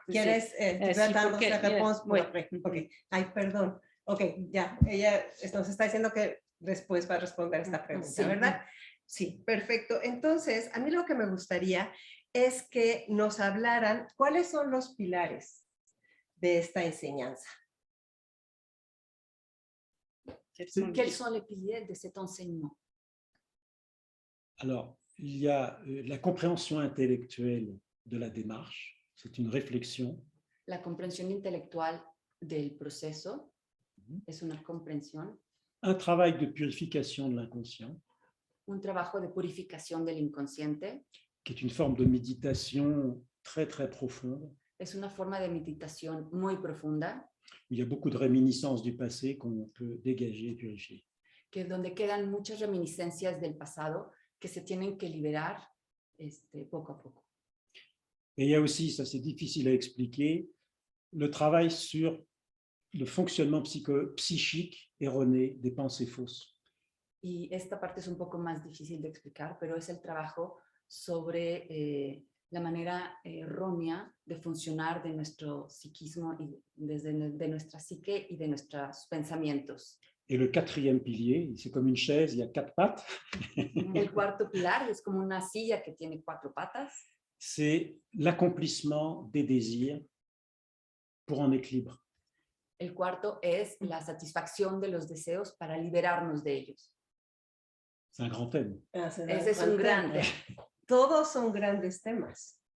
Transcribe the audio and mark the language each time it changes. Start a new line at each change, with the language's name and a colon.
Spanish: ¿Quieres darnos la respuesta? Okay. Ay, perdón. Ok, ya. Ella nos está diciendo que después va a responder esta pregunta, sí, ¿verdad? Sí, perfecto. Entonces, a mí lo que me gustaría es que nos hablaran cuáles son los pilares de esta enseñanza.
French: Quels sont les piliers de cet enseignement? Alors, il y a la compréhension intellectuelle de la démarche, c'est une réflexion.
Spanish: La comprensión intelectual del proceso es una comprensión.
French: Un travail de purification de l'inconscient.
Spanish: Un trabajo de purificación del inconsciente.
French: Qui est une forme de méditation très très profonde.
Spanish: Es una forma de meditación muy profunda,
French: où il y a beaucoup de réminiscences du passé qu'on peut dégager et purifier.
Spanish: que donde quedan muchas reminiscencias del pasado que se tienen que liberar poco a poco.
French: Et il y a aussi, ça c'est difficile à expliquer, le travail sur le fonctionnement psychique erroné des pensées fausses.
Spanish: Y esta parte es un poco más difícil de explicar, pero es el trabajo sobre la manera errónea de funcionar de nuestro psiquismo y de nuestra psique y de nuestros pensamientos.
French: Et le quatrième pilier, c'est comme une chaise, il y a 4 pattes.
Spanish: El cuarto pilar es como una silla que tiene 4 patas.
French: C'est l'accomplissement des désirs pour un équilibre.
Spanish: El cuarto es la satisfacción de los deseos para liberarnos de ellos.
French: C'est un grand thème.
Spanish: Ese es un gran tema. Todos son grandes temas.